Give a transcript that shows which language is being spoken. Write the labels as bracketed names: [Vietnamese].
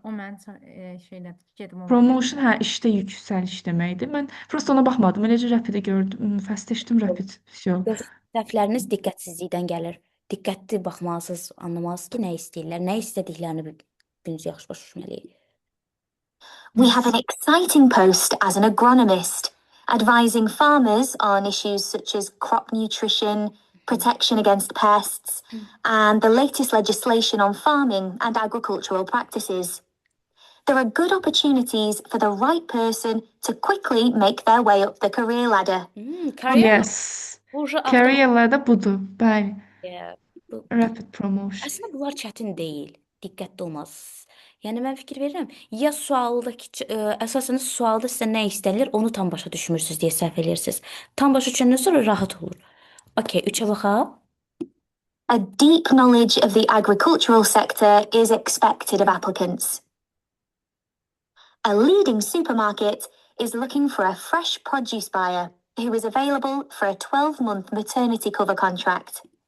[Azerbaijani] O mən şeylə gedim o Promotion hə işdə yüksəliş deməkdir. Mən prosta ona baxmadım. Eləcə rapid'i gördüm. Fast eşitdim rapid. [Russian] Всё. [Azerbaijani] Səhvləriniz diqqətsizlikdən gəlir. Diqqətli baxmalısınız, anlamalısınız ki, nə istəyirlər, nə istədiklərini biriniz yaxşı başa düşməliyik. [English] We have an exciting post as an agronomist, advising farmers on issues such as crop nutrition, protection against pests, and the latest legislation on farming and agricultural practices. There are good opportunities for the right person to quickly make their way up the career ladder. Career Yes. Burcu [Azerbaijani] Career-lərdə budur. Bəli. bu [English] Rapid promotion. [Azerbaijani] Əslində bunlar çətin deyil. Diqqətli olmalısınız. Yəni mən fikir verirəm, ya sualdakı əsasən sualda sizə nə istənilir, onu tam başa düşmürsüz deyə səhv edirsiniz. Tam başa düşəndən sonra rahat olur. Okay, 3-ə baxaq. [English] A deep knowledge of the agricultural sector is expected of applicants. A leading supermarket is looking for a fresh produce buyer who is available for a 12-month maternity cover contract.